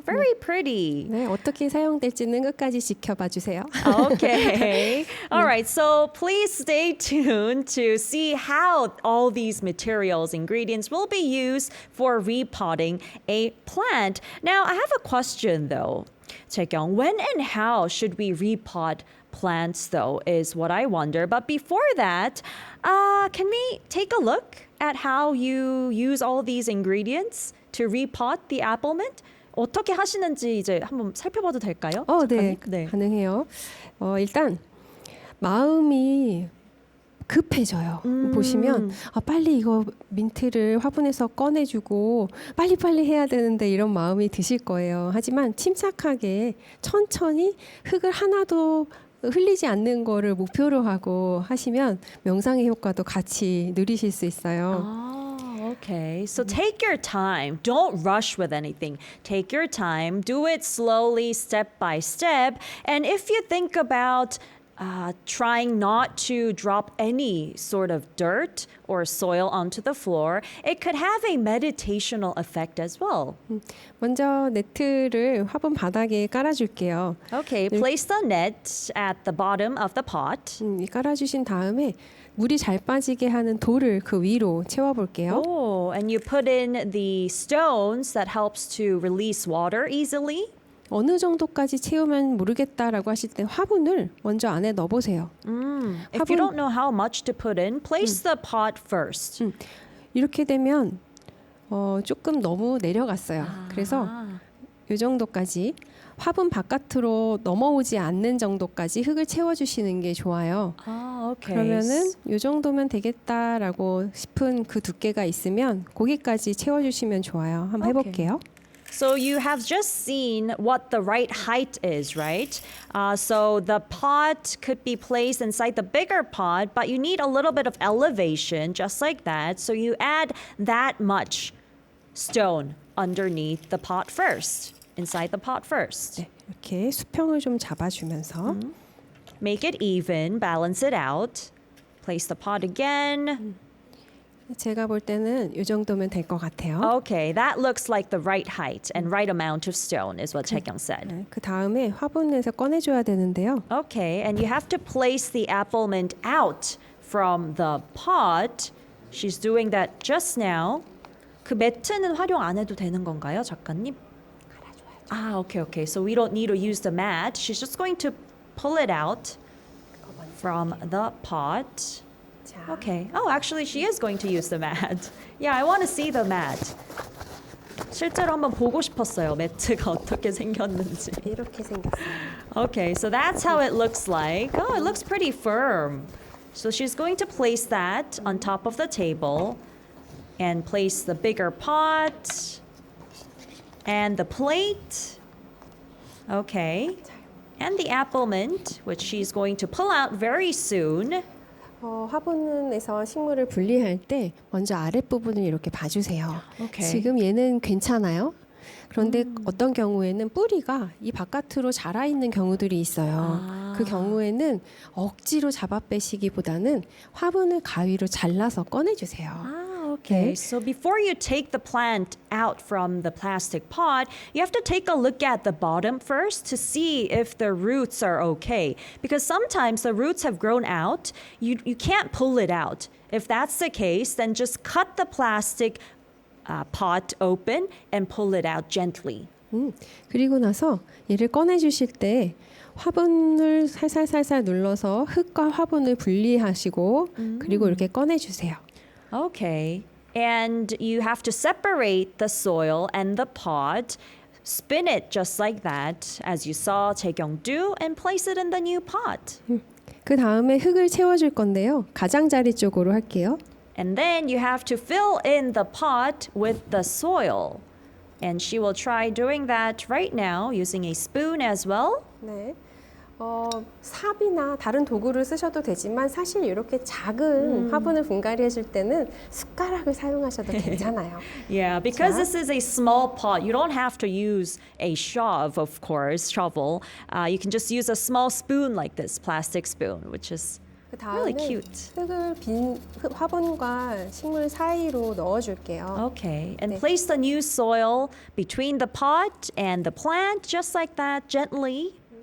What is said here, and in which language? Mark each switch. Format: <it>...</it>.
<en>Very pretty.</en> <ko>네, 어떻게 사용될지는 끝까지 지켜봐 주세요.</ko> <en>Okay. All right. So please stay tuned to see how all these materials, ingredients will be used for repotting a plant. Now, I have a question though. Chaekyung, when and how should we repot plants though is what I wonder. But before that, can we take a look at how you use all these ingredients to repot the apple mint?</en> <ko>어떻게 하시는지 이제 한번 살펴봐도 될까요? 네, 네. 가능해요. 일단 마음이 급해져요. 보시면 빨리 이거 민트를 화분에서 꺼내주고 빨리빨리 해야 되는데 이런 마음이 드실 거예요. 하지만 침착하게 천천히 흙을 하나도 흘리지 않는 거를 목표로 하고 하시면 명상의 효과도 같이 누리실 수 있어요.</ko> <en>Okay, so take your time. Don't rush with anything. Take your time. Do it slowly, step by step. And if you think about trying not to drop any sort of dirt or soil onto the floor, it could have a meditational effect as well.</en> <ko>먼저 네트를 화분 바닥에 깔아줄게요.</ko> <en>Okay, place the net at the bottom of the pot.</en> <ko>깔아주신 다음에 물이 잘 빠지게 하는 돌을 그 위로 채워볼게요.</ko> <en>Oh, and you put in the stones that helps to release water easily.</en> <ko>어느 정도까지 채우면 모르겠다라고 하실 때 화분을 먼저 안에 넣어보세요.</ko> <en>If you don't know how much to put in, place the pot first.</en> <ko>이렇게 되면 조금 너무 내려갔어요. 그래서 이 정도까지 화분 바깥으로 넘어오지 않는 정도까지 흙을 채워주시는 게 좋아요.</ko> <en>okay.</en> <ko>그러면은 이 정도면 되겠다라고 싶은 그 두께가 있으면 거기까지 채워주시면 좋아요. 한번 해볼게요.</ko> <en>So you have just seen what the right height is, right? So the pot could be placed inside the bigger pot, but you need a little bit of elevation, just like that. So you add that much stone underneath the pot first, inside the pot first.</en> <ko>네, 이렇게 수평을 좀 잡아주면서</ko> <en>Make it even, balance it out. Place the pot again.</en> <ko>제가 볼 때는 이 정도면 될 것 같아요.</ko> <en>Okay, that looks like the right height and right amount of stone is what Chaekyung said.</en> <ko>네, 그 다음에 화분에서 꺼내줘야 되는데요.</ko> <en>Okay, and you have to place the apple mint out from the pot. She's doing that just now.</en> <ko>그 매트는 활용 안 해도 되는 건가요, 작가님?</ko> <en>Okay. So we don't need to use the mat. She's just going to pull it out from the pot.</en> <ko>자,</ko> <en>Okay. Oh, actually, she is going to use the mat. Yeah, I want to see the mat.</en> <ko>실제로 한번 보고 싶었어요. 매트가 어떻게 생겼는지. 이렇게 생겼어요.</ko> <en>Okay, so that's how it looks like. Oh, it looks pretty firm. So she's going to place that on top of the table and place the bigger pot and the plate. Okay. And the apple mint, which she's going to pull out very soon.</en> <ko>화분에서 식물을 분리할 때 먼저 아랫부분을 이렇게 봐주세요.</ko> <en>오케이.</en> <ko>지금 얘는 괜찮아요. 그런데 어떤 경우에는 뿌리가 이 바깥으로 자라 있는 경우들이 있어요. 그 경우에는 억지로 잡아 빼시기보다는 화분을 가위로 잘라서 꺼내주세요.</ko> <en>Okay, so before you take the plant out from the plastic pot, you have to take a look at the bottom first to see if the roots are okay. Because sometimes the roots have grown out, you can't pull it out. If that's the case, then just cut the plastic pot open and pull it out gently.</en> <ko>그리고 나서 얘를 꺼내주실 때 화분을 살살살살 눌러서 흙과 화분을 분리하시고 그리고 이렇게 꺼내주세요.</ko> <en>Okay. And you have to separate the soil and the pot, spin it just like that, as you saw Taekyung do, and place it in the new pot.</en> <ko>그 다음에 흙을 채워줄 건데요. 가장자리 쪽으로 할게요.</ko> <en>And then you have to fill in the pot with the soil. And she will try doing that right now using a spoon as well.</en> <ko>네. 삽이나 다른 도구를 쓰셔도 되지만 사실 이렇게 작은 화분을 분갈이 해줄 때는 숟가락을 사용하셔도 괜찮아요.</ko> <en>Yeah, because</en> <ko>자.</ko> <en>this is a small pot, you don't have to use a shove, of course, shovel. You can just use a small spoon like this, plastic spoon, which is</en> <ko>그</ko> <en>really</en> <ko>다음에</ko> <en>cute.</en> <ko>흙을 빈 화분과 식물 사이로 넣어줄게요.</ko> <en>Okay, and</en> <ko>네.</ko> <en>place the new soil between the pot and the plant, just like that, gently.</en>